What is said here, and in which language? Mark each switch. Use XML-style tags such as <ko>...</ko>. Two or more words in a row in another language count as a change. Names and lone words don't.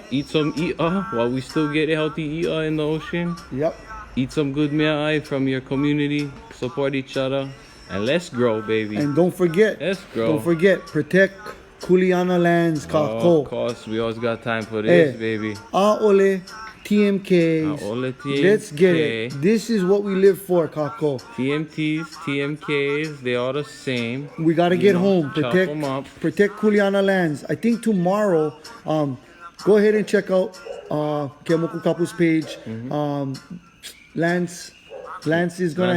<en>Eat some while we still get healthy in the ocean. Yep. Eat some good mea'ai from your community. Support each other. And let's grow, baby. And don't forget, Let's grow. protect Kuleana lands, Of kako. course, we always got time for this, Hey. baby. Aole TMKs. Aole Let's get it. TMK. This is what we live for, kako. TMTs, TMKs, they are the same. We gotta You get know, home. chop Protect 'em up. Kuleana lands. I think tomorrow, go ahead and check out Kemoku Kapu's page. Lance is gonna</en>